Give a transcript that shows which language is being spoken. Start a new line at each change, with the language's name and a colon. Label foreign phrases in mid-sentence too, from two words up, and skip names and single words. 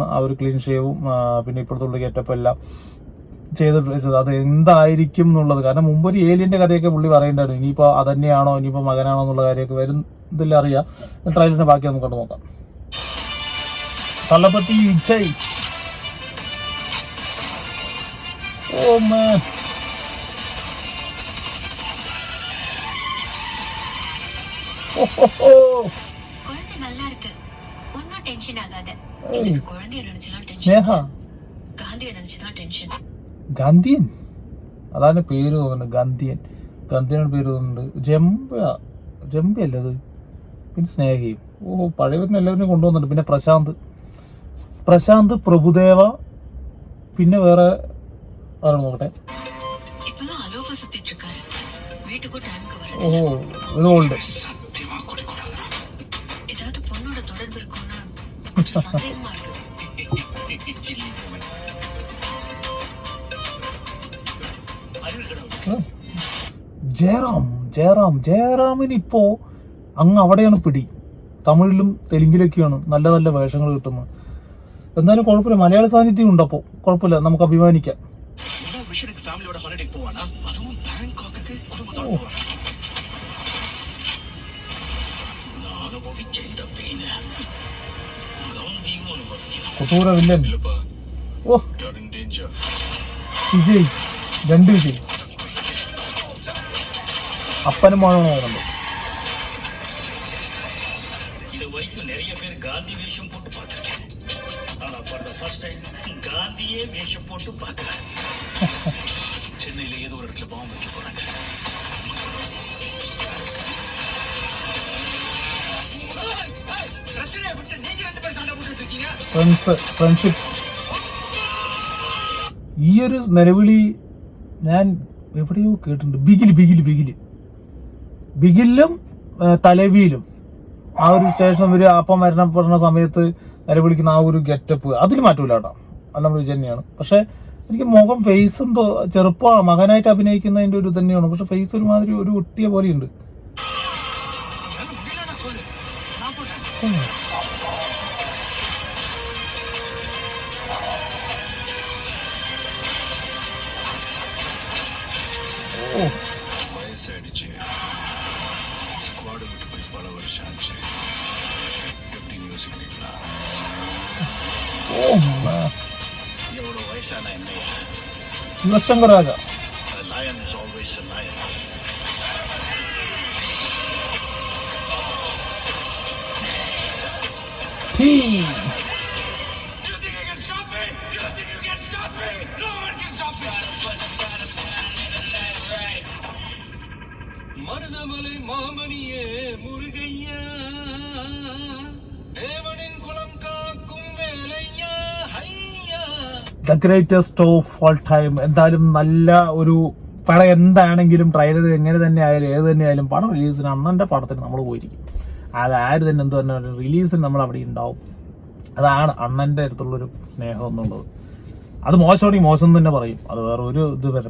Malayalam: ആ ഒരു ക്ലീൻ ഷേവും പിന്നെ ഇപ്പോഴത്തുള്ള ഗെറ്റപ്പ് എല്ലാം ചെയ്തിട്ട് വെച്ചത് അത് എന്തായിരിക്കും എന്നുള്ളത്. കാരണം മുമ്പ് ഒരു ഏലിയന്റെ കഥയൊക്കെ പുള്ളി പറയേണ്ടതാണ്. ഇനിയിപ്പോ അതന്നെയാണോ ഇനിയിപ്പോ മകനാണോ എന്നുള്ള കാര്യമൊക്കെ വരുന്നതിൽ അറിയാം. ട്രെയിലറിന്റെ ബാക്കി നമുക്ക് കണ്ടു നോക്കാം. തലപതി വിജയ്,
English: oh man,
Tamil: குழந்தை நல்லா இருக்கு, ஒன்னும் டென்ஷன் ஆகாத. எனக்கு குழந்தைய நினைச்சலாம் டென்ஷன், காந்திய நினைச்சுதான் டென்ஷன்.
Malayalam: ഗാന്ധിയൻ, അതാണ് പേര് തോന്നുന്നത്. ഗാന്ധിയാണ് പേര് തോന്നുന്നുണ്ട്. ജംബയല്ലേ അത്? പിന്നെ സ്നേഹയും. പഴയവരിനെ എല്ലാവരും കൊണ്ടുവന്നിട്ടുണ്ട്. പിന്നെ പ്രശാന്ത്, പ്രഭുദേവ, പിന്നെ വേറെ അതാണ് നോക്കട്ടെ.
Tamil: இப்பெல்லாம் அலோஃபா சுத்திட்டு இருக்காரு. வீட்டுக்கும் டைம்க்கு ഓ வரது.
Malayalam: ഇത് ഓൾഡ്.
Tamil: ஏதாவது பொண்ணோட தொடர்பு இருக்கும்னு கொஞ்சம் சந்தேகமா இருக்கு.
Malayalam: ജയറാമിന് ഇപ്പോ അങ്ങ് അവിടെയാണ് പിടി. തമിഴിലും തെലുങ്കിലൊക്കെയാണ് നല്ല നല്ല വേഷങ്ങൾ കിട്ടുന്നത്. എന്തായാലും കുഴപ്പമില്ല, മലയാള സാന്നിധ്യം ഉണ്ടപ്പോ കുഴപ്പമില്ല, നമുക്ക് അഭിമാനിക്കാം. കൊട്ടൂര വില്ലൻ. ഓ വിജയ്, 2 വിജയ്, അപ്പനും മോനും പോകുന്നുണ്ട്.
Tamil: இது வரைக்கும் நிறைய பேர் காந்தி வேஷம் போட்டு பார்த்திருக்கேன். ஆனா
English: for the first time
Tamil: காந்தியே வேஷம் போட்டு பார்க்கறேன். சென்னையில ஏதோ ஒரு இடத்துல பாம்பு வைக்க போறாங்க. ரச்சனையை விட்டு நீங்க 2 பேர் சண்டை போட்டுட்டு இருக்கீங்க.
Malayalam: ഫ്രണ്ട്ഷിപ്പ്. ഈ ഒരു നിലവിളി ഞാൻ എവിടെയോ കേട്ടിട്ടുണ്ട്. ബിഗിലും തലവിയിലും ആ ഒരു സ്റ്റേഷൻ ഒരു അപ്പം മരണപ്പെടുന്ന സമയത്ത് നിലവിളിക്കുന്ന ആ ഒരു ഗെറ്റപ്പ് അതിൽ മാറ്റൂല കേട്ടോ. അത് നമ്മൾ വിജയ് തന്നെയാണ്. പക്ഷെ എനിക്ക് മുഖം ഫേസ് എന്തോ ചെറുപ്പമാണ്, മകനായിട്ട് അഭിനയിക്കുന്നതിന്റെ ഒരു തന്നെയാണ്. പക്ഷെ ഫേസ് ഒരുമാതിരി ഒരു ഒട്ടിയ പോലെയുണ്ട്.
Tamil: வயசாயிடுச்சு, ஸ்குவாடு விட்டு போய் பல வருஷம் ஆச்சு. எப்படி யோசிக்கிறீங்களா? எவ்வளவு வயசான என்னையா? ശിവശങ്കർ രാജ.
English: lion is always a lion. Hey. You think you can stop me? You think you can stop me? No one can stop me.
Tamil: மருதமலை மாமணியே முருகையா, தேவனின் குலம் காக்கும் வேலையா, ஹையா.
Malayalam: ദ ഗ്രേറ്റസ്റ്റ് ഓഫ് ഓൾ ടൈം. എന്തായാലും നല്ല ഒരു പടം. എന്താണെങ്കിലും ട്രെയിലർ എങ്ങനെ തന്നെ ആയാലും ഏത് തന്നെ ആയാലും പടം റിലീസിന് അണ്ണന്റെ പടത്തിന് നമ്മൾ പോയിരിക്കും. അത് ആര് തന്നെ എന്ത് തന്നെ റിലീസിന് നമ്മൾ അവിടെ ഉണ്ടാവും. അതാണ് അണ്ണന്റെ അടുത്തുള്ളൊരു സ്നേഹം എന്നുള്ളത്. അത് മോശമാണെങ്കിൽ മോശം തന്നെ പറയും, അത് വേറെ ഒരു ഇത് വരെ.